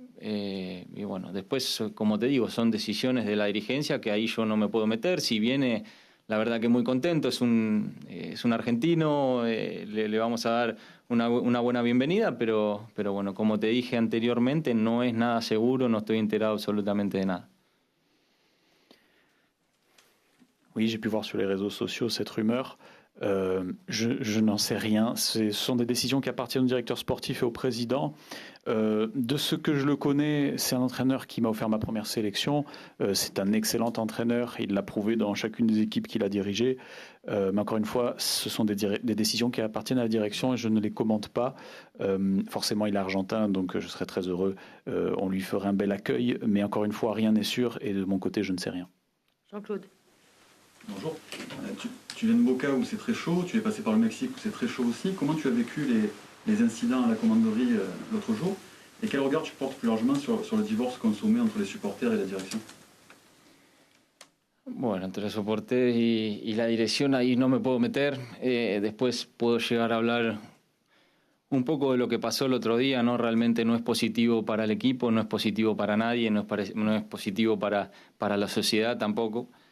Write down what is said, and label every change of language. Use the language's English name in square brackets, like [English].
[Spanish] Y bueno, después, como te digo, son decisiones de la dirigencia que ahí yo no me puedo meter. Si viene, la verdad que muy contento, es un argentino, le vamos a dar una buena bienvenida, pero bueno, como te dije anteriormente, no es nada seguro, no estoy enterado absolutamente de nada. [French] Oui, j'ai pu voir sur les réseaux sociaux cette rumeur. Je n'en sais rien. Ce sont des décisions qui appartiennent au directeur sportif et au président. De ce que je le connais, c'est un entraîneur qui m'a offert ma première sélection. C'est un excellent entraîneur. Il l'a prouvé dans chacune des équipes qu'il a dirigées. Mais encore une fois, ce sont des décisions qui appartiennent à la direction et je ne les commente pas. Forcément, il est argentin, donc je serais très heureux. On lui ferait un bel accueil. Mais encore une fois, rien n'est sûr et de mon côté, je ne sais rien. Jean-Claude. Bonjour. Tu viens de Boca où c'est très chaud, tu es passé par le Mexique où c'est très chaud aussi. Comment tu as vécu les incidents à la commanderie l'autre jour? Et quel regard tu portes plus largement sur le divorce consommé entre les supporters et la direction? [Spanish] Bueno, entre los soportes y la dirección ahí no me puedo meter. Después puedo llegar a hablar un poco de lo que pasó el otro día, ¿no? Realmente no es positivo para el equipo, no es positivo para nadie, no es positivo para la sociedad tampoco.